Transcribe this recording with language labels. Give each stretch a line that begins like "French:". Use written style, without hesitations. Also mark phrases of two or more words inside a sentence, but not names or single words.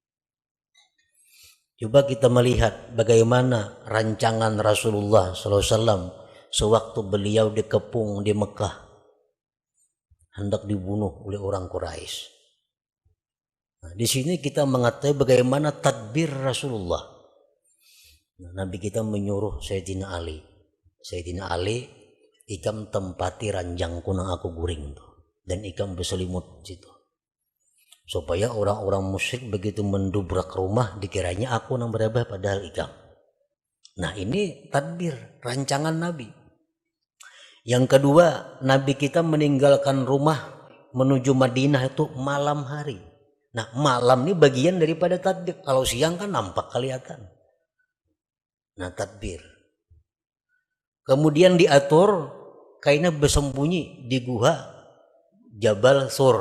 Indonesian: Coba kita melihat bagaimana rancangan Rasulullah SAW sewaktu beliau dikepung di Mekah hendak dibunuh oleh orang Quraisy. Nah, di sini kita mengetahui bagaimana tadbir Rasulullah. Nabi kita menyuruh Sayyidina Ali,
Banjar: ikam tempati ranjangku nang aku guring tuh, dan ikam berselimut situ, supaya orang-orang musyrik begitu mendobrak rumah dikiranya aku nang berabah padahal ikam.
Indonesian: Nah ini tadbir, rancangan Nabi. Yang kedua, Nabi kita meninggalkan rumah menuju Madinah itu malam hari. Nah malam ini bagian daripada tadbir. Kalau siang kan nampak kelihatan. Nah tadbir. Kemudian diatur kainnya bersembunyi di gua Jabal Sur.